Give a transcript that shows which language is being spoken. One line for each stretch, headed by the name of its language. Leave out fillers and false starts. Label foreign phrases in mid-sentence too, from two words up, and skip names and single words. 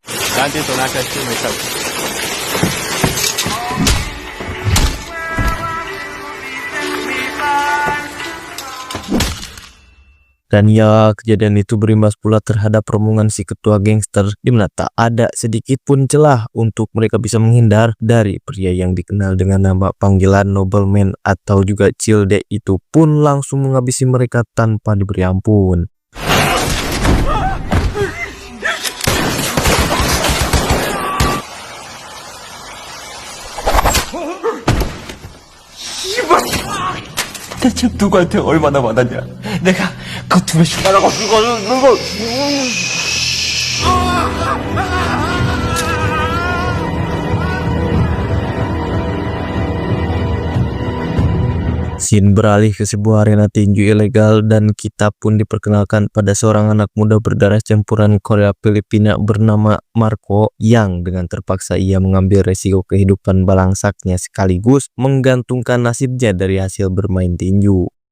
Indonesian: Dan ya, kejadian itu berimbas pula terhadap rombongan si ketua gangster, di mana tak ada sedikit pun celah untuk mereka bisa menghindar dari pria yang dikenal dengan nama panggilan Nobleman atau juga Cilde itu pun langsung menghabisi mereka tanpa diberi ampun.
Korean: 대체 누구한테 얼마나 많았냐? 내가 그 두 배씩 말하고 그거는 누구?
Indonesian: Scene beralih ke sebuah arena tinju ilegal dan kita pun diperkenalkan pada seorang anak muda berdarah campuran Korea Filipina bernama Marco yang dengan terpaksa ia mengambil resiko kehidupan balangsaknya sekaligus menggantungkan nasibnya dari hasil bermain tinju.